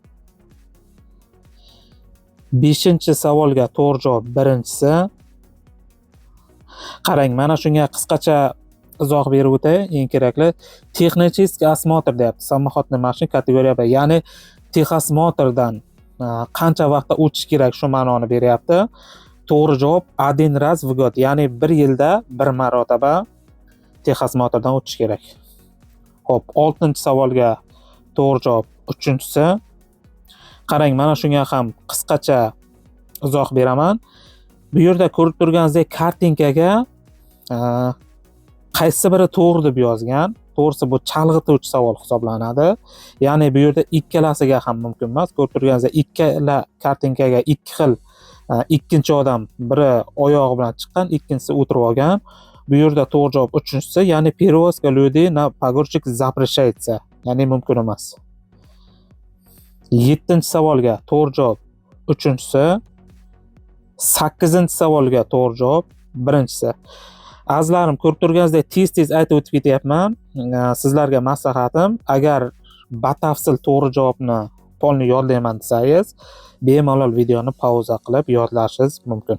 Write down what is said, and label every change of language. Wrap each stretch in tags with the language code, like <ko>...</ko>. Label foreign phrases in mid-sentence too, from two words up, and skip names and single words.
<uz>5-chi savolga to'g'ri javob birinchisi. Qarang, mana shunga qisqacha izoh berib o'tay. Eng kerakli</uz> <ru>технический осмотр</ru> <uz>deyapti.</uz> <ru>самоходные машины</ru> <uz>kategoriya B, ya'ni texosmotrdan qancha vaqtda o'tish kerak shu ma'noni beryapti. To'g'ri javob</uz> <ru>один раз в год,</ru> <uz>ya'ni bir yilda bir marotaba texosmotrdan o'tish kerak. Xo'p, 6-chi savolga to'g'ri javob uchinchisi. Qarang, mana shunga ham qisqacha izoh beraman. Bu yerda ko'rib turganingizdek kartinkaga qaysi biri to'g'ri deb yozgan. To'g'risi bu chalg'ituvchi savol hisoblanadi. Ya'ni bu yerda ikkalasiga ham mumkin emas. Ko'rib turganingizdek ikkala kartinkaga ikki xil ikkinchi odam, biri oyog'i bilan chiqqan, ikkinchisi o'tirib olgan. Bu yerda to'g'ri javob uchinchisi, ya'ni</uz> <ru>перевозка людей на погрузчик запрещается,</ru> <uz>ya'ni mumkin emas. 7-chi savolga to'g'ri javob uchinchisi. 8-chi savolga to'g'ri javob birinchisi. Azizlarim, ko'rib turganingizdek tez aytib o'tib ketyapman. Sizlarga maslahatim, agar batafsil to'g'ri javobni polni yodlayman desangiz, bemalol videoni pauza qilib yodlashingiz mumkin.</uz>